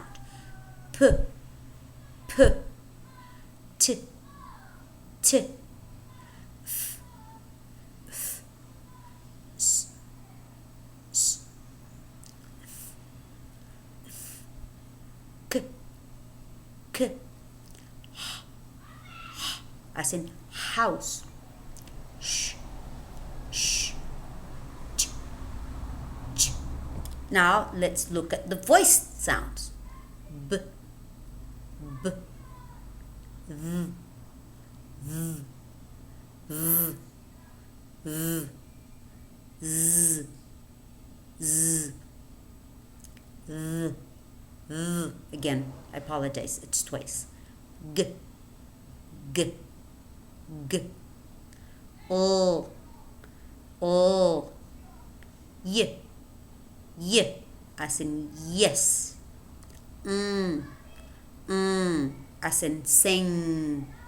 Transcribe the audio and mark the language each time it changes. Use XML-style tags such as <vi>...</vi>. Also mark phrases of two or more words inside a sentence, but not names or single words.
<en>P, p, t, t, f, f, s, s, f, f, k, k, h, h, as in house, sh, sh, ch, ch. Now let's look at the voiced sounds. B, b, v, v, v, v, z, z, v, v. Again, I apologize, it's twice. G, g, g, o, y, as in yes, as in sing,</en>